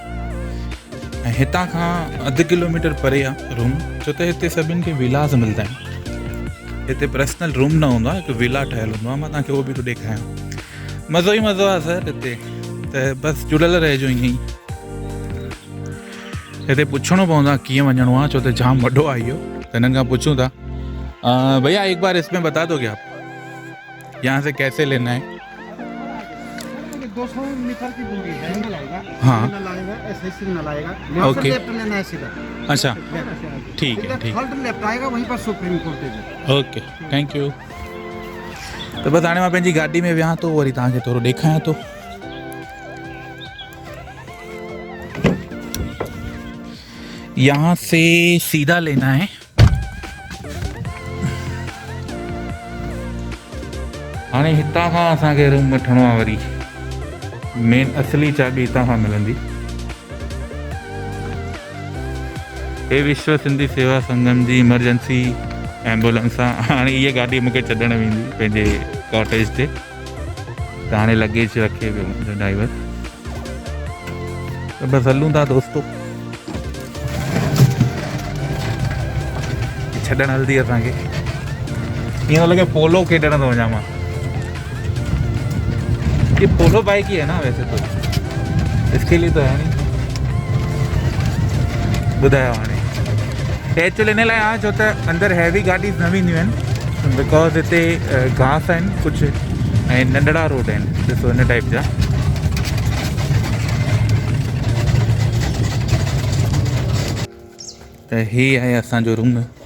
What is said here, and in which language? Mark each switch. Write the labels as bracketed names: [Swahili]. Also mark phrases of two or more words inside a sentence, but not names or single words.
[Sindhi] ऐं हितां खां 1.5 किलोमीटर परे आहे रूम, छो त हिते सभिनि खे विलास मिलंदा आहिनि। हिते पर्सनल रूम न हूंदो आहे, हिकु विला ठहियलु हूंदो आहे। मां तव्हांखे उहो बि थो ॾेखारियां। मज़ो ई मज़ो आहे सर हिते। त बसि जुड़ियल रहिजो ईअं ई। हिते पुछणो पवंदो आहे कीअं वञिणो आहे, छो त जाम वॾो आहे इहो। त हिननि खां पुछूं था, [Hindi] भैया एक बार इसमें बता दोगे आप यहाँ से कैसे लेना है? 200 मीटर की दूरी है, नल आएगा। हाँ। नल आएगा, ऐसे सिग्नल आएगा। यहाँ से ओके। लेफ्ट लेना है सीधा। अच्छा, ठीक है, ठीक। थर्ड लेफ्ट आएगा, वहीं पर सुप्रीम कोर्ट है। [English] Okay, thank you. [Sindhi] त बसि हाणे मां पंहिंजी गाॾी में वियां थो, वरी तव्हांखे थोरो ॾेखारियां थो। [Hindi] यहाँ से सीधा लेना है। [Sindhi] हाणे हितां खां असांखे रूम वठिणो आहे। वरी मेन असली चाबी हितां खां मिलंदी। हे विश्व सिंधी सेवा संगम जी इमरजेंसी एम्बुलेंस आहे। हाणे इहा गाॾी मूंखे छॾणु वेंदी पंहिंजे कॉटेज ते। त हाणे लगेज रखे पियो मुंहिंजो ड्राइवर। त बसि हलूं था दोस्तो। छॾणु हलंदी असांखे। ईअं थो लॻे पोलो खेॾणु थो वञा मां। [Hindi] ये पोलो बाइक ही है ना वैसे तो, इसके लिए तो है नहीं। [Sindhi] ॿुधायो हाणे एक्चुअली इन लाइ आहे छो त अंदरि हैवी गाॾी न वेंदियूं आहिनि, बिकॉज़ हिते घास आहिनि कुझु ऐं नंढड़ा रोड आहिनि, ॾिसो हिन टाइप जा। त हे आहे असांजो रूम।